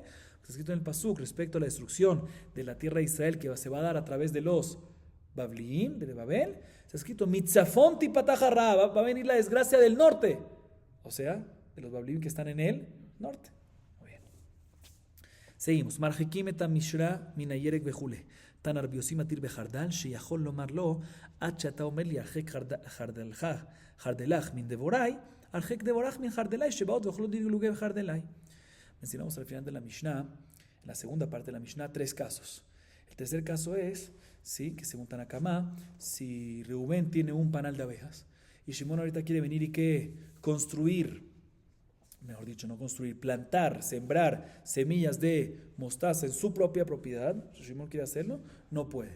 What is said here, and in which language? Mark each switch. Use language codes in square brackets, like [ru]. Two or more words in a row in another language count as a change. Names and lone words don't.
[es] Está escrito en el Pasuk respecto a la destrucción de la tierra de Israel que se va a dar a través de los Babliim, de Babel. Está escrito [he] מצפון תפתח הרעה, [es] va a venir la desgracia del norte. O sea, de los Babliim que están en el norte. seguimos. [he] מרחיקים את המishra מן הירק וכו'. תנא רבי יוסי מתיר בחרדל, שיכול לומר לו, עד שאתה אומר לי, הרחק חרדלך מן דבוראי, הרחק דבורך מן חרדלי, שבאות ואוכלות דגלוגי בחרדלי. [es] Mencionamos al final de la Mishnah, en la segunda parte de la Mishnah, 3 casos. El tercer caso es, ¿sí?, que según Tanakama, si Reubén tiene un panal de abejas, y Shimón ahorita quiere venir y que construir, mejor dicho, no construir, plantar, sembrar semillas de mostaza en su propia propiedad, si Shimón quiere hacerlo, no puede.